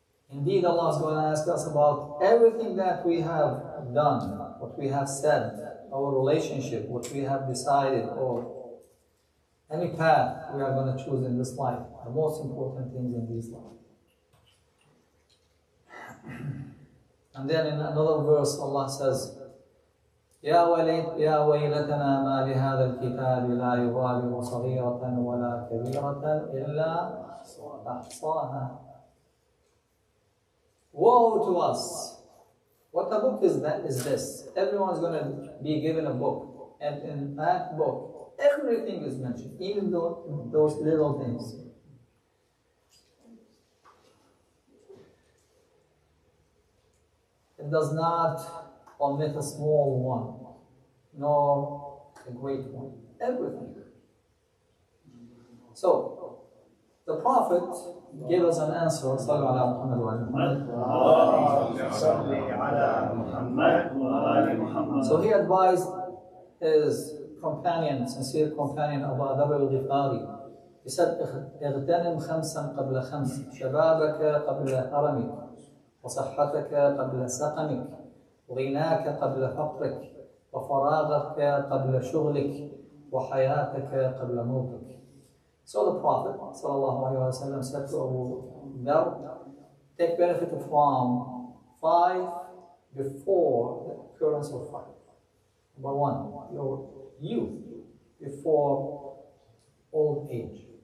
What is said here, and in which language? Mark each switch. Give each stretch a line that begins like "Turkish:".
English: Indeed, Allah is going to ask us about everything that we have done, what we have said, our relationship, what we have decided, or any path we are going to choose in this life, the most important things in this life. And then in another verse, Allah says,
Arabic: يا ويلتنا ما لهذا الكتاب لا يغادر صغيرة ولا كبيرة إلا أحصاها.
English: Woe to us! What a book is this? Everyone is going to be given a book, and in that book, everything is mentioned, even those little things. It does not omit a small one, nor a great one. Everything. So, the Prophet gave us an answer.
Arabic: Sallu ala Muhammad wa ali Muhammad.
English: So he advised his companion, sincere companion, Abu Dharr al-Ghifari. He said,
Arabic: اغتنم خمسا قبل خمس شبابك قبل هرمك وصحتك قبل سقمك وغناك قبل فقرك وفراغك قبل شغلك وحياتك قبل موتك.
English: So the Prophet ﷺ said to Abu Dharr, take benefit from 5 before the occurrence of 5. Number 1, your youth before old age.